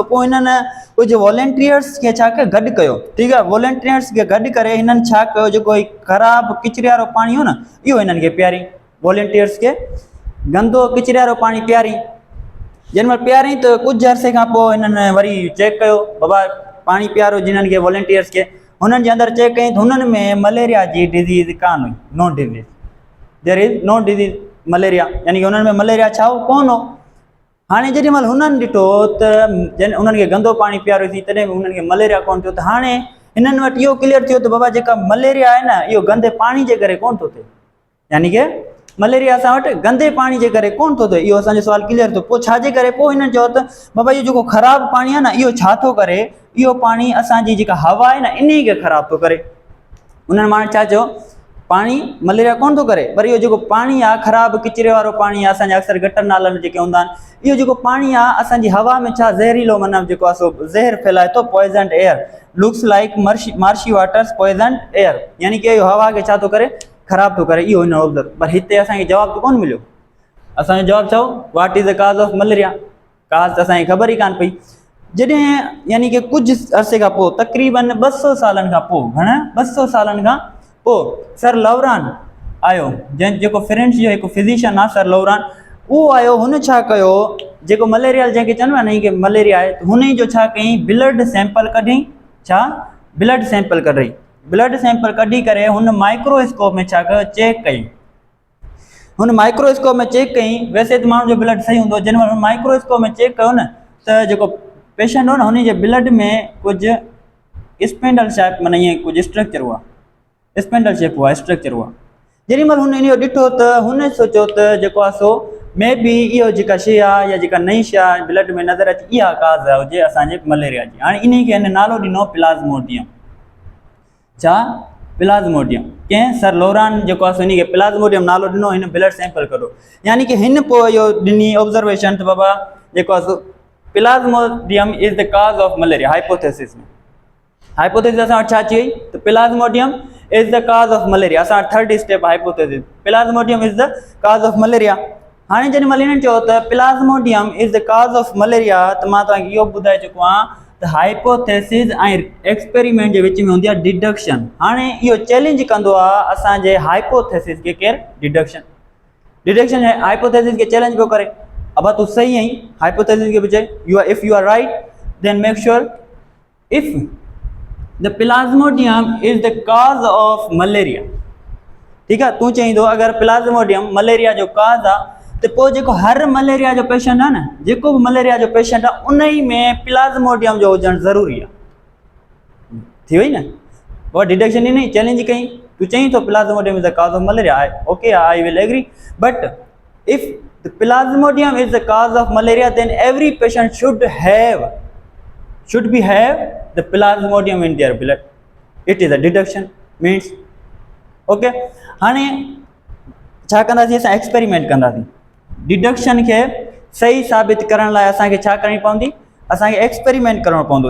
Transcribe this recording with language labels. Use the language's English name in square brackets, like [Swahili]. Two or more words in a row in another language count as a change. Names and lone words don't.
[Sindhi] पोइ हिननि कुझु वॉलंटियर्स खे छा कयो, गॾु कयो। ठीकु आहे, वॉलंटियर्स खे गॾु करे हिननि छा कयो, जेको ख़राबु किचरे वारो पाणी हो न, इहो हिननि खे पीआरी। वॉलंटियर्स खे गंदो किचरे वारो पाणी पीआरी। जंहिं महिल पीआरी त कुझु अरसे खां पोइ हिननि वरी चेक कयो, बाबा पाणी पीआरो जिन्हनि खे वॉलंटियर्स खे, हुननि जे अंदरि चेक कयईं त हुननि में मलेरिया जी डिज़ीज़ कान हुई, [English] no disease, there is no disease malaria, [Sindhi] यानी कि हुननि में मलेरिया छा हो, कोन हो। हाणे जेॾी महिल हुननि ॾिठो त जन उन्हनि खे गंदो पाणी पीआरियोसीं, तॾहिं बि उन्हनि खे मलेरिया कोन थियो। त हाणे हिननि वटि इहो क्लियर थियो त बाबा जेका मलेरिया आहे न, इहो गंदे पाणी जे करे कोन थो थिए, यानी कि मलेरिया असां वटि गंदे पाणी जे करे कोन थो थिए। इहो असांजो सुवालु क्लियर थियो। पोइ छाजे करे, पोइ हिननि चयो त बाबा इहो जेको ख़राबु पाणी आहे न, इहो छा थो करे, इहो पाणी असांजी जेका हवा आहे न, इन खे ख़राबु थो करे। उन्हनि माण्हुनि छा चयो, पाणी मलेरिया कोन थो करे, पर इहो जेको पाणी आहे ख़राबु किचरे वारो पाणी आहे, असांजा अक्सर गटर नाला में जेके हूंदा आहिनि, इहो जेको पाणी आहे असांजी हवा में छा ज़हरीलो, माना जेको आहे सो ज़हर फैलाए थो, [English] poison air, looks like marshy waters poison air, [Sindhi] यानी कि इहो हवा खे छा थो करे, ख़राबु थो करे। इहो हिन ऑब्ज़र्व, पर हिते असांखे जवाबु त कोन मिलियो। असांजो जवाबु चओ, [English] what is the cause of malaria, [Sindhi] काज़ त असांखे ख़बर ई कान पई। जॾहिं यानी कि कुझु अरसे खां पोइ, तक़रीबन 200 सालनि खां पोइ, घणा 200 सालनि खां पोइ सर लवरान आयो, जेको फ्रेंच जो हिकु फिज़िशियन आहे, सर लवरान, उहो आयो। हुन छा कयो, जेको मलेरिया जंहिंखे चवंदो आहे न कि मलेरिया आहे, हुन जो छा कयईं, [English] blood sample [Sindhi] कढई। छा, [English] blood sample [Sindhi] कढई। [English] blood sample [Sindhi] कढी करे हुन माइक्रोस्कोप में छा कयो, चेक कई। हुन माइक्रोस्कोप में चेक कई, वैसे त माण्हू जो ब्लड सही हूंदो, जंहिं महिल माइक्रोस्कोप में चेक कयो न, त जेको पेशेंट हो न, हुन जे ब्लड में कुझु [English] spindle shape, [Sindhi] माना ईअं कुझु स्ट्रक्चर हुआ, [English] spindle shape [Sindhi] हुआ, स्ट्रक्चर हुआ। जेॾी महिल हुन इहो ॾिठो त हुन सोचियो त जेको आहे सो [English] may be [Sindhi] इहो जेका शइ आहे या जेका नई शइ आहे ब्लड में नज़र अचे, इहा काज़ आहे हुजे असांजे मलेरिया जी। हाणे इन खे हिन नालो ॾिनो प्लाज़्मोडियम। छा, प्लाज़्मोडियम कंहिं सर लोरान जेको आहे हिन खे प्लाज़्मोडियम नालो ॾिनो, हिन [English] blood sample [Sindhi] कढो, यानी कि हिन पोइ इहो ॾिनी ऑब्जर्वेशन त बाबा जेको आहे [English] plasmodium is the cause of malaria. [Sindhi] हाइपोथेसिस में हाइपोथेसिस असां वटि छा अची वई त [English] plasmodium is the cause of malaria. [Sindhi] असां [English] third step hypothesis, plasmodium is the cause of malaria. [Sindhi] हाणे जॾहिं महिल हिननि चयो त [English] plasmodium is the cause of malaria [Sindhi] त मां तव्हांखे इहो ॿुधाए चुको आहियां त हाइपोथेसिस ऐं एक्सपेरिमेंट जे विच में हूंदी आहे डिडक्शन। हाणे इहो चैलेंज कंदो आहे असांजे हाइपोथेसिस खे केरु? [English] deduction hypothesis [Sindhi] खे चैलेंज पियो करे। [Hindi] अब तू सही आई हाइपोथेसिस के पीछे [English] if you are right then make sure if the plasmodium is the cause of malaria. [Sindhi] ठीक है, तू चई तो अगर प्लाज़्मोडियम मलेरिया जो काज आ तो पोइ जेको हर मलेरिया जो पेशेंट है ना, जेको भी मलेरिया जो पेशेंट है उन ही में प्लाज़्मोडियम जो हुजण ज़रूरी है। थी वई ना, वो डिडक्शन ही नहीं चैलेंज कई, तू चई तो [English] plasmodium is the cause of malaria, okay I will agree, but if the plasmodium is the cause of malaria then every patient should be have the plasmodium in their blood. It is a deduction means okay। [Sindhi] हाने छा कंदासीं असां एक्सपेरिमेंट कंदासीं डिडक्शन के सही साबित करण लाइ असांखे छा करणी पवंदी, असांखे एक्सपेरिमेंट करणो पवंदो।